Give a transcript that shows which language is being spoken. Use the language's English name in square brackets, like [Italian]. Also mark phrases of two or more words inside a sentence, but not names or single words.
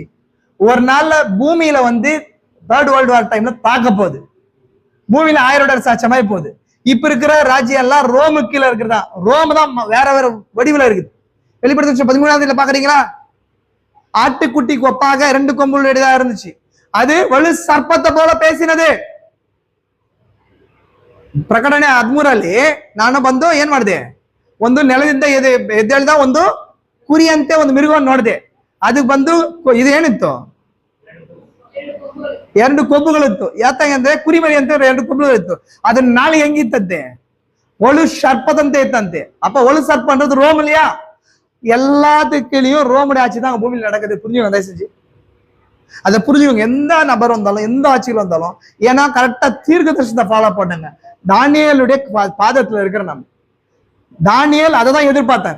[Tamil] ஒரு நாள்ல பூமியில [English] third world war time [Tamil] தாக்க போகுது. பூமியில 1000 சாட்சமாய் போகுது. இப்ப இருக்கிற ராஜ்யம் எல்லாம் ரோமு கீழே இருக்கிறதா. ரோம் தான் வேற வேற வடிவுல இருக்குது. வெளிப்படுத்த 13ஆம் பாக்குறீங்களா? ஆட்டுக்குட்டிக்கு ஒப்பாக 2 கொம்புடையதா இருந்துச்சு. அது வலு சர்ப்பத்தை போல பேசினது. [Kannada] ಪ್ರಕಟಣೆ 13 ನಾನು ಬಂದು ಏನ್ ಮಾಡಿದೆ, ಒಂದು ನೆಲದಿಂದ ಎದ್ದೇಳ್ದ ಒಂದು ಕುರಿಯಂತೆ ಒಂದು ಮಿರುಗವನ್ನು ನೋಡಿದೆ. ಅದಕ್ಕೆ ಬಂದು ಇದು ಏನಿತ್ತು, 2 ಕೊಬ್ಬುಗಳಿತ್ತು. ಯಾತಂದ್ರೆ ಕುರಿಮರಿ ಅಂತ 2 ಕೊಬ್ಬುಗಳಿತ್ತು. ಅದನ್ನ ನಾಳೆ ಹೆಂಗಿತ್ತಂತೆ, ಒಳು ಸರ್ಪದಂತೆ ಇತ್ತಂತೆ. [Tamil] அப்ப ஒளு சர்ப்பன்றது ரோம் இல்லையா? எல்லாத்துக்கிலையும் ரோமுடைய ஆட்சி தான் பூமியில் நடக்குது. புரிஞ்சுக்கோங்க, தயவு செஞ்சு அதை புரிஞ்சுக்கோங்க. எந்த நபர் வந்தாலும் எந்த ஆட்சியில் வந்தாலும், ஏன்னா கரெக்டா தீர்க்க தரிசனத்தை ஃபாலோ பண்ணுங்க. தானியேலுடைய பாதத்துல இருக்கிற நம்ம தானியேல் அதை தான் எதிர்பார்த்தார்.